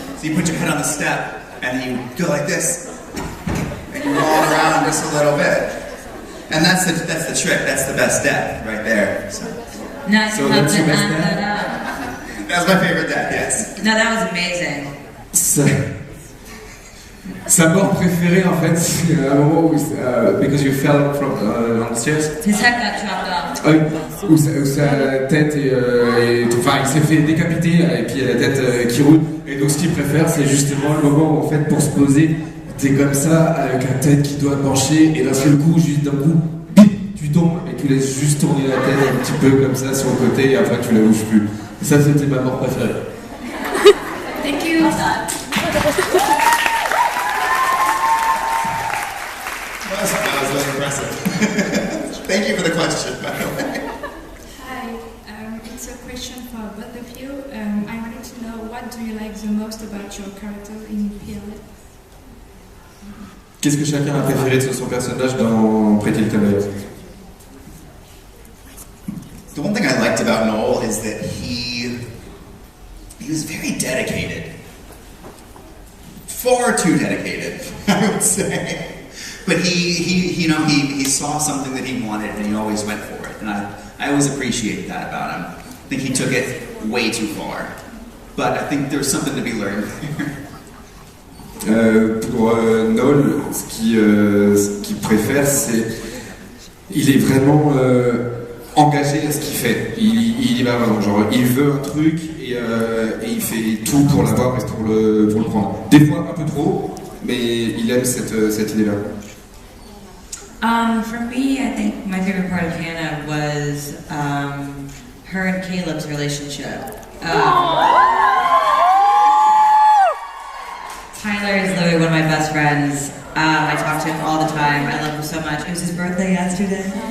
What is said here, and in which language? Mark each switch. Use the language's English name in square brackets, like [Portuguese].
[English] So you put your head on the step and then you go like this. And you roll it around just a little bit. And that's the trick. That's the best step right there. So Nice. So that's your best dad? that's my favorite death, yes. No, that was amazing. [French] Sa mort préférée en fait, c'est un moment où [English] because you fell from on the stairs. His head got chopped off. [French] Ah oui, où sa tête enfin il s'est fait décapiter et puis il y a la tête qui roule. Et donc ce qu'il préfère, c'est justement le moment où en fait pour se poser, t'es comme ça avec la tête qui doit pencher, et d'un seul coup, juste d'un coup, bip, tu tombes et tu laisses juste tourner la tête un petit peu comme ça sur le côté, et après tu la bouges plus. Et ça, c'était ma mort préférée. [English] Thank you. That was impressive. Thank you for the question, by the way. Hi, it's a question for both of you. I wanted to know, what do you like the most about your character in PLM? [French] Qu'est-ce que chacun a préféré de son personnage dans Pretty Little Liars? [English] The one thing I liked about Noel is that he was very dedicated. Far too dedicated, I would say. But he saw something that he wanted, and he always went for it. And I always appreciated that about him. I think he took it way too far. But I think there's something to be learned there. [French] Pour Noel, ce qu'il préfère, c'est il est vraiment engagé à ce qu'il fait. Il y va vraiment, genre il veut un truc et il fait tout pour l'avoir et pour le prendre. Des fois un peu trop, mais il aime cette idée-là. [English] For me, I think my favorite part of Hannah was her and Caleb's relationship. Tyler is literally one of my best friends. I talk to him all the time. I love him so much. It was his birthday yesterday.